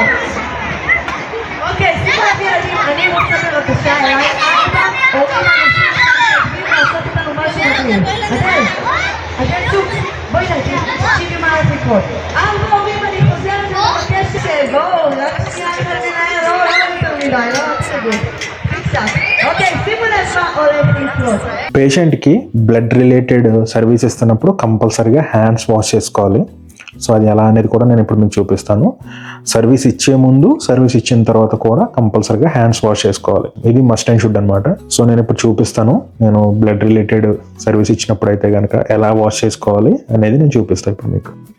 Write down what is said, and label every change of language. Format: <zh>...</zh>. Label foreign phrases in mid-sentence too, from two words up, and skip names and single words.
<he>אוקיי, שימו לב ילדים, אני רוצה בבקשה אליי 4 הורים אנשים שחייבים לעשות איתנו משהו מדהים. אתם שוב, בואי נגיד, תקשיבי מה הולך לקרות. 4 הורים, אני חוזרת ומבקשת שבואו, רק שנייה עם המנהל, לא יותר מדי, לא תשגעו. קצת. ఓకే, שימו לב מה הולך לקרות.</he> <en>patientకి blood related service</en> <te>ఇస్తున్నప్పుడు కంపల్సరీగా</te> <en>hands wash</en> <te>చేసుకోవాలి. సో అది ఎలా అనేది కూడా నేను ఇప్పుడు మీకు చూపిస్తాను. సర్వీస్ ఇచ్చే ముందు, సర్వీస్ ఇచ్చిన తర్వాత కూడా కంపల్సరీగా</te> <en>hands wash</en> <te>చేసుకోవాలి. ఇది</te> <en>must and should</en> <te>అనమాట. సో నేను ఇప్పుడు చూపిస్తాను. నేను</te> <en>blood related service</en> <te>ఇచ్చినప్పుడు అయితే కనుక ఎలా వాష్ చేసుకోవాలి అనేది నేను చూపిస్తాను ఇప్పుడు మీకు.</te>